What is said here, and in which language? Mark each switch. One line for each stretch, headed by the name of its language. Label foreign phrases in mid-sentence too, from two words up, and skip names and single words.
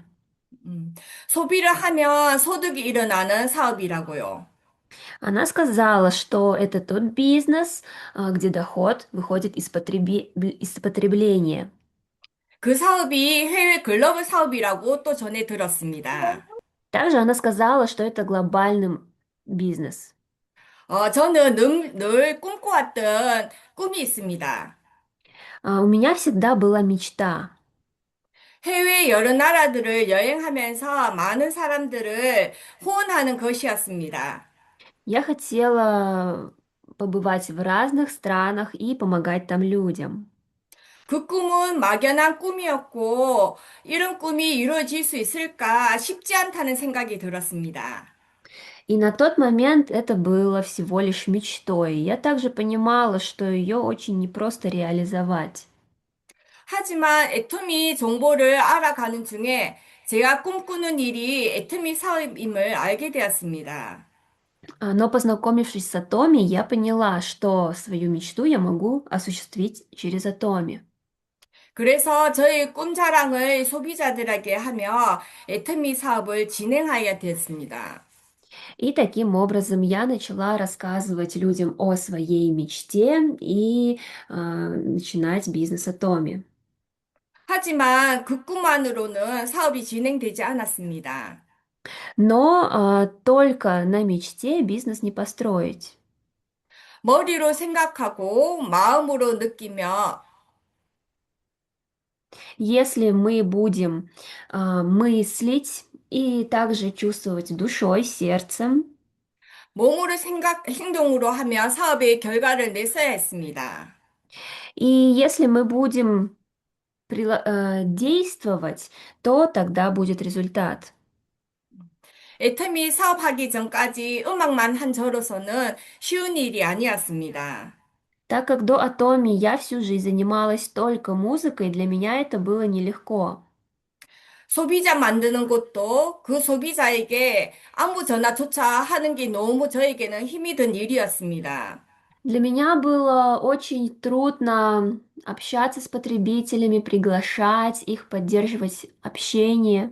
Korean: 음, 소비를 하면 소득이 일어나는 사업이라고요.
Russian: Она сказала, что это тот бизнес, где доход выходит из потребления.
Korean: 그 사업이 해외 글로벌 사업이라고 또 전해 들었습니다.
Russian: Также она сказала, что это глобальный бизнес.
Korean: 저는 늘 꿈꿔왔던 꿈이 있습니다.
Russian: У меня всегда была мечта.
Korean: 해외 여러 나라들을 여행하면서 많은 사람들을 후원하는 것이었습니다.
Russian: Я хотела побывать в разных странах и помогать там людям.
Korean: 그 꿈은 막연한 꿈이었고, 이런 꿈이 이루어질 수 있을까 쉽지 않다는 생각이 들었습니다.
Russian: И на тот момент это было всего лишь мечтой. Я также понимала, что ее очень непросто реализовать.
Korean: 하지만 애터미 정보를 알아가는 중에 제가 꿈꾸는 일이 애터미 사업임을 알게 되었습니다.
Russian: Но познакомившись с Атоми, я поняла, что свою мечту я могу осуществить через Атоми.
Korean: 그래서 저희 꿈 자랑을 소비자들에게 하며 애터미 사업을 진행하게 됐습니다.
Russian: И таким образом я начала рассказывать людям о своей мечте и начинать бизнес Атоми.
Korean: 하지만 그 꿈만으로는 사업이 진행되지 않았습니다.
Russian: Но только на мечте бизнес не построить.
Korean: 머리로 생각하고 마음으로 느끼며
Russian: Если мы будем мыслить и также чувствовать душой, сердцем,
Korean: 몸으로 행동으로 하며 사업의 결과를 냈어야 했습니다.
Russian: и если мы будем действовать, то тогда будет результат.
Korean: 애터미 사업하기 전까지 음악만 한 저로서는 쉬운 일이 아니었습니다.
Russian: Так как до Атоми я всю жизнь занималась только музыкой, для меня это было нелегко.
Korean: 소비자 만드는 것도 그 소비자에게 안부 전화조차 하는 게 너무 저에게는 힘이 든 일이었습니다.
Russian: Для меня было очень трудно общаться с потребителями, приглашать их, поддерживать общение.